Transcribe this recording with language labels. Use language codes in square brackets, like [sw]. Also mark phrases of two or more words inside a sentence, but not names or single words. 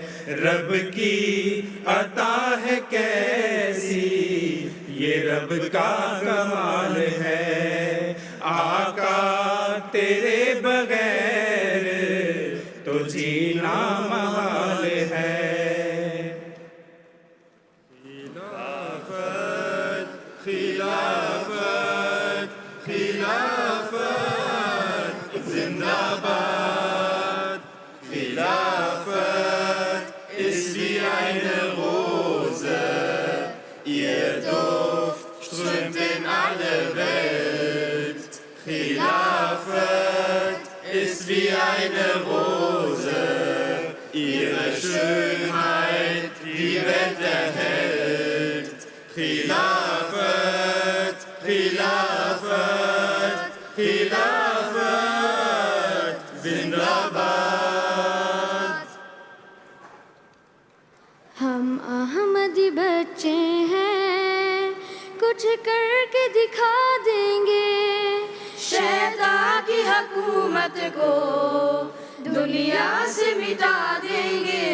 [ur] رب کی عطا ہے کیسی یہ رب کا کمال ہے، آقا تیرے بغیر تو جینا محال ہے. خلافت خلافت خلافت زندہ باد، [de] خلافت ist wie eine Rose, ihr Duft strömt in alle wie eine Rose, ihre Schönheit die Welt erhält. [ur] خلافت، خلافت، خلافت، زندہ باد. ہم احمدی بچے ہیں، کچھ کر کے دکھا دیں گے، شیطان کی حکومت کو دنیا سے مٹا دیں گے۔